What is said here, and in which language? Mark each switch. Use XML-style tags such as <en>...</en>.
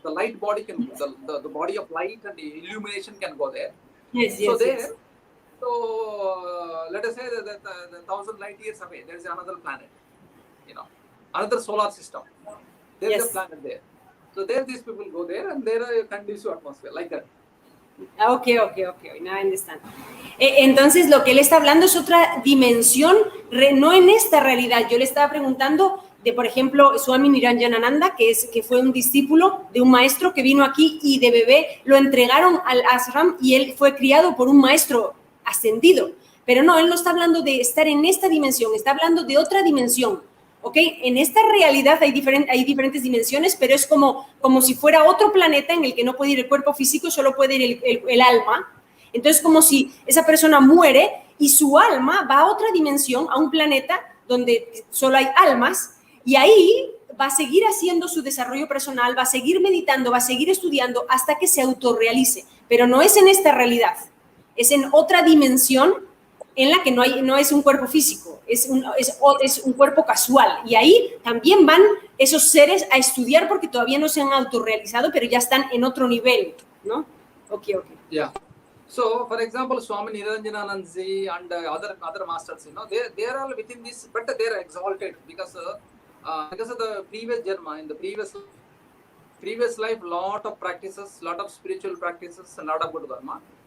<en>The light body can, the body of light and the illumination can go there. So there, so let us say that the 1,000 light years away, there is another planet, another solar system. There is a planet there. So there, these people go there, and there are a conducive atmosphere like that. Okay. Now I understand.</en> <es>Entonces, lo que él está hablando es otra dimensión, no en esta realidad. Yo le estaba preguntando de, por ejemplo, Swamy Dayanandaji, que fue un discípulo de un maestro que vino aquí y de bebé lo entregaron al ashram y él fue criado por un maestro ascendido. Pero no, él no está hablando de estar en esta dimensión, está hablando de otra dimensión. ¿Ok? En esta realidad hay diferentes dimensiones, pero es como si fuera otro planeta en el que no puede ir el cuerpo físico, solo puede ir el alma. Entonces, como si esa persona muere y su alma va a otra dimensión, a un planeta donde solo hay almas, y ahí va a seguir haciendo su desarrollo personal, va a seguir meditando, va a seguir estudiando hasta que se autorrealice. Pero no es en esta realidad, es en otra dimensión en la que no es un cuerpo físico, es un cuerpo casual. Y ahí también van esos seres a estudiar porque todavía no se han autorrealizado, pero ya están en otro nivel, ¿no?</es> <en>Okay. Yeah. So, for example, Swamy Dayanandaji and other masters, they are all within this, but they are exalted because of the previous Janma, in the previous life, lot of practices, lot of spiritual practices, and lot of good karma.</en>